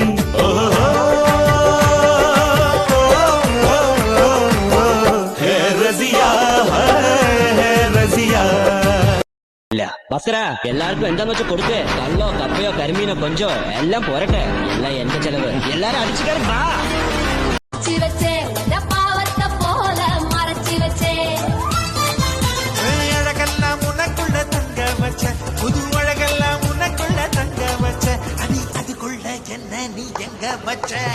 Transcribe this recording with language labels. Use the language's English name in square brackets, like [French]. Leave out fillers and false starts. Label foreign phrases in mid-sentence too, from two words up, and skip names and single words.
[Malayalam] ബസ്ര എല്ലാവർക്കും എന്താന്ന് വെച്ചാൽ കൊടുക്കേ കള്ളോ കപ്പയോ കരിമീനോ കൊഞ്ചോ എല്ലാം പോരട്ടെ അല്ല എന്റെ ചെലവ് എല്ലാരും അടിച്ചു കയറി വാ. [Tamil] அழகெல்லாம் உனக்குள்ள தங்க வச்ச புது அழகெல்லாம் உனக்குள்ள தங்க வச்ச அதுக்குள்ள என்ன நீ எங்க வச்ச